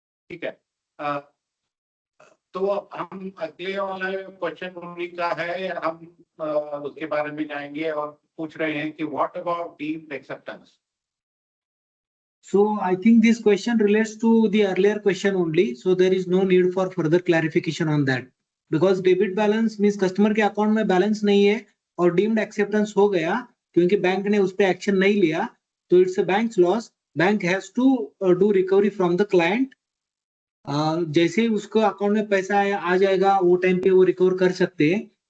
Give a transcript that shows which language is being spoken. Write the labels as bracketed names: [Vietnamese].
[Hindi] ठीक है. तो हम अगले वाला क्वेश्चन उन्हीं का है, हम उसके बारे में जाएंगे और पूछ रहे हैं कि [English] What about deemed acceptance. So I think this question relates to the earlier question only. So there is no need for further clarification on that because debit balance means [Hindi] customer के अकाउंट में balance नहीं है और deemed acceptance हो गया क्योंकि bank ने उस पर एक्शन नहीं लिया, तो [English] It's a bank's loss. Bank has to do recovery from the client. [Hindi] जैसे ही उसको अकाउंट में पैसा आ जाएगा वो टाइम पे वो रिकवर कर सकते हैं.